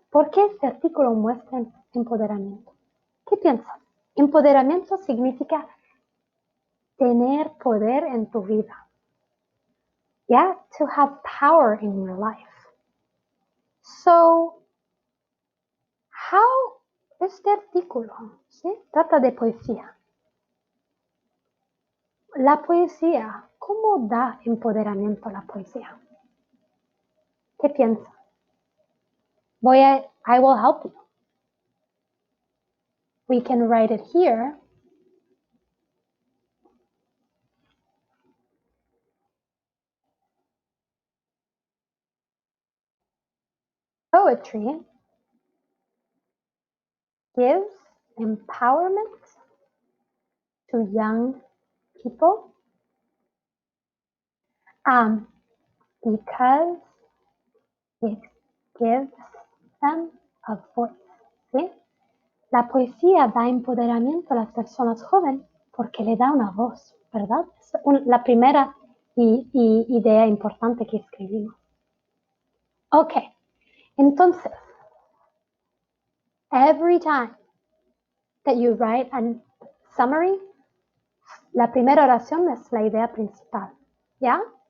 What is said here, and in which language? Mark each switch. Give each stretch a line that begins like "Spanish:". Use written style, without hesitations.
Spanish: ¿Por qué este artículo muestra empoderamiento? ¿Qué piensan? Empoderamiento significa tener poder en tu vida.
English: Yeah, to have power in your life. So, how
Spanish: este artículo, ¿sí? Trata de poesía. La poesía, ¿cómo da empoderamiento la poesía? ¿Qué piensa?
English: I will help you. We can write it here. Poetry gives empowerment to young people because it gives them a voice.
Spanish: ¿Sí? La poesía da empoderamiento a las personas jóvenes porque le da una voz, ¿verdad? Es la primera idea importante que escribimos. Ok, entonces,
English: every time that you write a summary,
Spanish: la primera oración es la idea principal, ¿ya?